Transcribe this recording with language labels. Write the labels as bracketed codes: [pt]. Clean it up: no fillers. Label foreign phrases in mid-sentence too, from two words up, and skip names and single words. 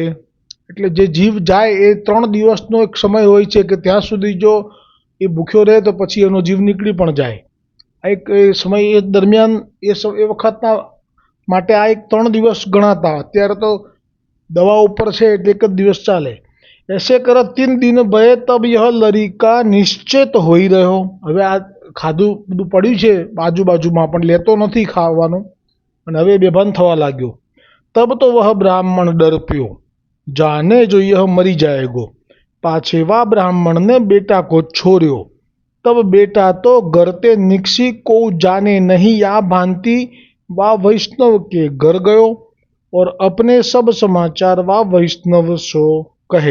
[gu] એટલે જે જીવ જાય એ 3 દિવસનો એક સમય હોય છે કે ત્યાં સુધી જો એ ભૂખ્યો રહે તો પછી એનો જીવ નીકળી પણ જાય. આ એક સમય એ દરમિયાન એ વખતના માટે આ એક 3 દિવસ ગણાતા. અત્યારે તો દવા ઉપર છે એટલે એક જ દિવસ ચાલે. [bra] ऐसे कर 3 दिन भये तब यह लरिका निश्चेत [gu] હોઈ રહ્યો. હવે આ ખાધું બધું પડ્યું છે બાજુબાજુમાં પણ લેતો નથી ખાવાનું અને હવે બેભાન થવા લાગ્યો. [bra] तब तो वह ब्राह्मण डर प्यो, जाने जो यह मरी जाएगो. पाछे वह ब्राह्मण ने बेटा को छोड़्यो. तब बेटा तो गरते निकसी को जाने नहीं या भांति वह वैष्णव के घर गयो और अपने सब समाचार वह वैष्णव सो कहे.